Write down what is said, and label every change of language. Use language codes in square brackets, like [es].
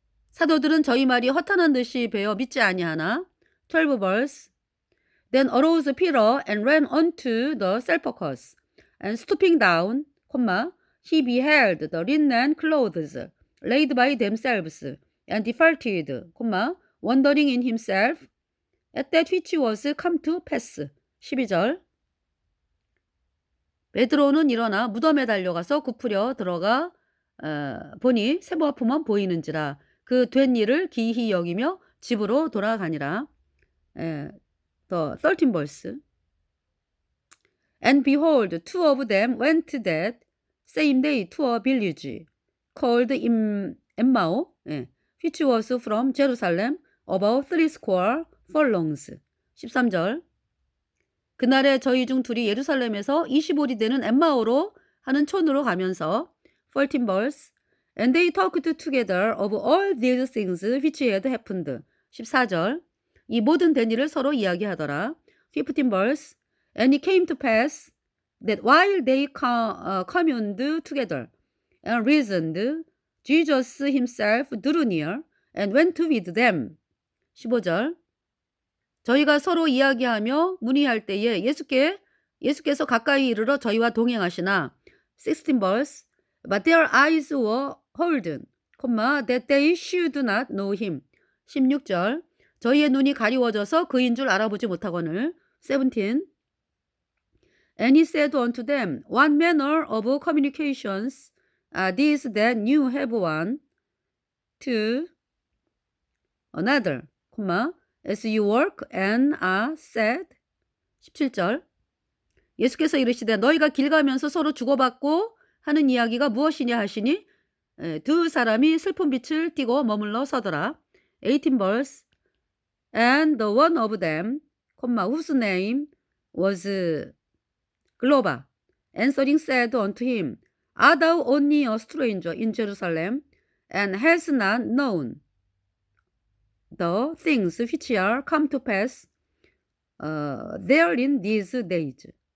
[ko] 사도들은 저희 말이 허탄한 듯이 배어 믿지 아니하나. [en] 12 verse. Then arose Peter and ran unto the sepulchre, and stooping down, he beheld the linen clothes laid by themselves, and departed, wondering in himself at that which was come to pass. [ko] 12절. 베드로는 일어나 무덤에 달려가서 굽으려 들어가 보니 세부하품만 보이는지라. 그 된 일을 기이히 여기며 집으로 돌아가니라. [en] The 13 verse. And behold, two of them went that same day to a village called Emmaus, which was from Jerusalem about 80 furlongs. [ko] 13절. 그날에 저희 중 둘이 예루살렘에서 25리 되는 엠마오로 하는 촌으로 가면서 [en] 14 verse. And they talked together of all these things which had happened. [ko] 14절. 이 모든 된 일을 서로 이야기하더라. [en] 15 verse. And it came to pass that while they communed together and reasoned, Jesus himself drew near and went with them. [ko] 15절. 저희가 서로 이야기하며 문의할 때에 예수께서 가까이 이르러 저희와 동행하시나. [en] 16 verse. But their eyes were holden, that they should not know him. [ko] 16절. 저희의 눈이 가리워져서 그인 줄 알아보지 못하거늘. 17. [en] And he said unto them, What manner of communications are these that you have one to another, as you work and are sad. [ko] 17절. 예수께서 이르시되 너희가 길 가면서 서로 주고받고 하는 이야기가 무엇이냐 하시니 두 사람이 슬픈 빛을 띠고 머물러 서더라. [en] 18 verse. And the one of them, whose name was Globa, answering said unto him, Art thou only a stranger in Jerusalem, and hast not known the things which are come to pass there in these days.